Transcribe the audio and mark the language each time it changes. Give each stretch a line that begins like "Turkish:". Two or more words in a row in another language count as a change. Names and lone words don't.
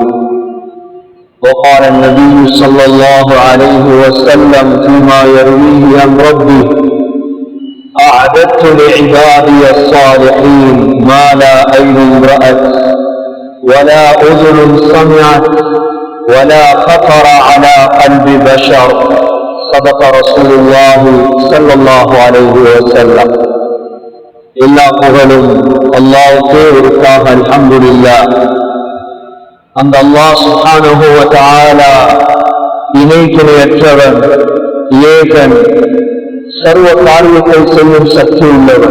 Arabic: وقال النبي صلى الله عليه وسلم فيما يرويه عن ربه أعددت لعبادي الصالحين ما لا عين رأت ولا أذن سمعت ولا خطر على قلب بشر صدق رسول الله صلى الله عليه وسلم.
Tamil: எல்லா புகழும் அல்லாஹ்வுக்கே உரித்தாக.
Arabic: الحمد لله.
Tamil: அந்த அல்லாஹ்
Arabic: سبحانه وتعالى
Tamil: இணை துணையற்றவன், ஏகன், சர்வ காரியத்தை செய்யும் சக்தி உள்ளவன்.